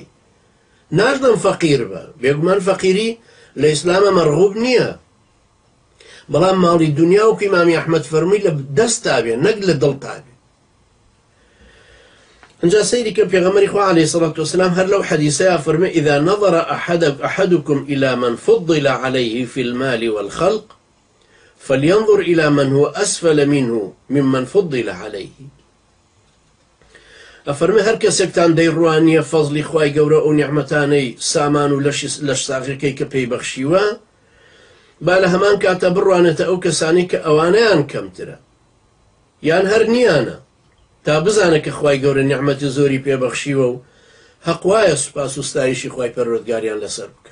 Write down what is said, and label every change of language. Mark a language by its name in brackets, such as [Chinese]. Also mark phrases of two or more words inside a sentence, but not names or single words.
[Central Kurdish] ناژدەم فەقیر بە، بێگومان فەقیری لە ئیسلامە مەرغوب نییە، بەڵام ماڵی دنیا و ئیمامی ئەحمەد فەرمووی لە دەستا بێ نەک لە دڵتا بێ. ئەنجا سەیری کە پێغەمبەری خوا [Arabic] عەلەیهی سەڵات وەسەلام [Central Kurdish] هەر لەو حەدیسەیە فەرمووی [Arabic] ئیذا نەظەر أحدكم إلى من فضل عليه في المال والخلق فلينظر إلى من هو أسفل منه ممن فضل عليه. [Central Kurdish] ئەفەرمێ هەر کەسێکتان دەیڕوانیە فەزلی خوای گەورە ئەو نیعمەتانەی سامان و لەش ساغەکەی کە پێی بەخشیوە، با لە هەمان کاتە بڕوانێتە ئەو کەسانی کە ئەوانەیان کەمترە یان هەر نییانە، تا بزانە کە خوای گەورە نیعمەتی زۆری پێبەخشیوە و هەقوایە سوپاس و ستایشی خوای پەروەردگاریان لەسەر بکە.